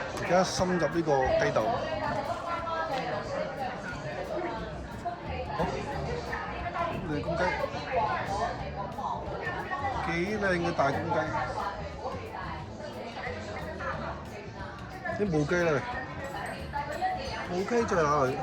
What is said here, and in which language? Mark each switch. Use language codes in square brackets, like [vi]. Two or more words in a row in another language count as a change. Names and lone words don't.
[yue] 家深入呢個雞竇。好，呢公雞幾靚嘅大公雞。啲母雞咧，母雞在哪裏？